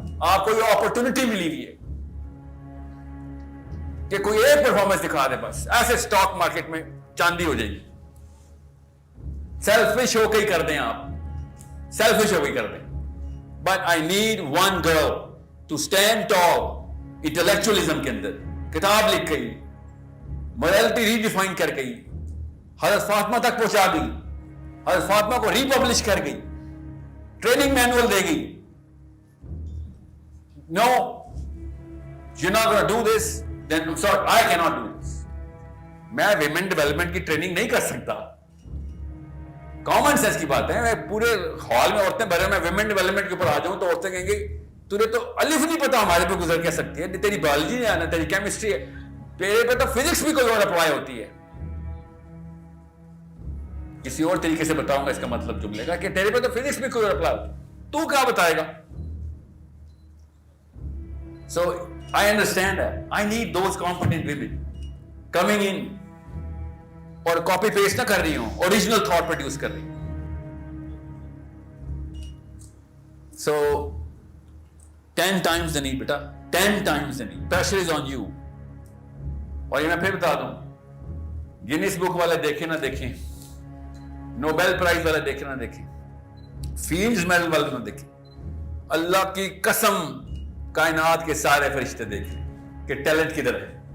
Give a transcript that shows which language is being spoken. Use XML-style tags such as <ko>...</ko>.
<ur>آپ کو یہ اپرچونٹی ملی ہوئی ہے کہ کوئی ایک پرفارمنس دکھا دے, بس ایسے اسٹاک مارکیٹ میں چاندی ہو جائے گی. سیلفش ہو کے ہی کر دیں آپ, سیلفش ہو کے کر دیں.</ur> <en>but I need one girl to stand tall intellectualism</en> <ur>کے اندر. کتاب لکھ گئی, مورالٹی ری ڈیفائن کر گئی, حضرت فاطمہ تک پہنچا گئی, حضرت فاطمہ کو ری پبلش کر گئی, ٹریننگ مینول دے گئی.</ur> <en>No, you're not going to do this, then I'm sorry, I cannot do this.</en> <ur>میں ویمن ڈیولپمنٹ کی ٹریننگ نہیں کر سکتا. کامن سینس کی بات ہے. میں پورے ہال میں عورتیں بھرے, میں ویمن ڈیولپمنٹ کے اوپر آ جاؤں تو عورتیں کہیں گی تجھے تو الف نہیں پتا ہمارے پہ گزر کیا سکتی ہے, تیری بایولوجی نہیں آنا, تیری کیمسٹری ہے, تیرے پہ تو فزکس بھی کوئی اور اپلائی ہوتی ہے. کسی اور طریقے سے بتاؤں گا اس کا مطلب جملے کا, کہ تیرے پہ تو فزکس بھی کوئی اور اپلائی ہوتی ہے, تو کیا بتائے گا.</ur> <en>So I understand that. I need those competent women coming in</en> <ur>اور کاپی پیسٹ نہ کر رہی ہوں, اوریجنل تھاٹ پروڈیوس کر رہی ہوں.</ur> <en>So 10 times the need بیٹا, 10 times the need. Pressure is on you.</en> <ur>اور یہ میں پھر بتا دوں, گینیس بک والے دیکھیں نہ دیکھیں, نوبیل پرائز والے دیکھیں نہ دیکھیں, فیلڈز میڈل والے نہ دیکھیں, اللہ کی قسم کائنات کے سارے فرشتے دیکھیں کہ ٹیلنٹ کدھر ہے.</ur>